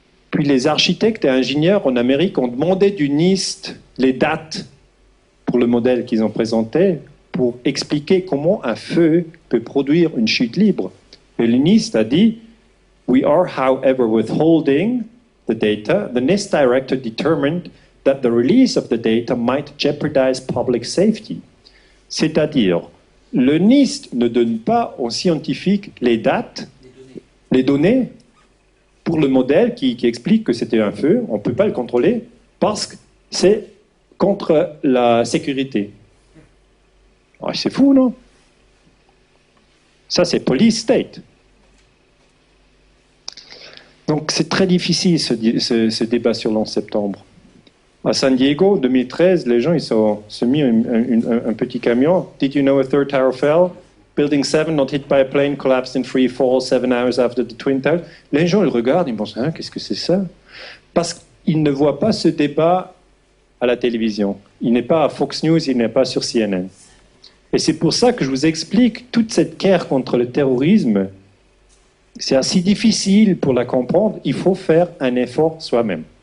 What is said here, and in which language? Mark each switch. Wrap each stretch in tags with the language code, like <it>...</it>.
<fr>Puis les architectes et ingénieurs en Amérique ont demandé du NIST les dates pour le modèle qu'ils ont présenté, pour expliquer comment un feu peut produire une chute libre. Et le NIST a dit,</fr> <en>we are however withholding the data. The NIST director determined that the release of the data might jeopardize public safety.</en> <fr>C'est-à-dire, le NIST ne donne pas aux scientifiques les dates, les données, pour le modèle qui explique que c'était un feu. On ne peut pas le contrôler parce que c'est contre la sécurité. Oh, c'est fou, non? Ça, c'est police state. Donc, c'est très difficile ce débat sur le 11 septembre. À San Diego, 2013, les gens ils se mis un petit camion.</fr> <en>Did you know a third tower fell? Building 7 not hit by a plane collapsed in free fall 7 hours after the Twin Towers.</en> <fr>Les gens ils regardent, ils pensent, hein, qu'est-ce que c'est ça? Parce qu'ils ne voient pas ce débat à la télévision. Il n'est pas à Fox News, il n'est pas sur CNN. Et c'est pour ça que je vous explique toute cette guerre contre le terrorisme. C'est assez difficile pour la comprendre. Il faut faire un effort soi-même.</fr>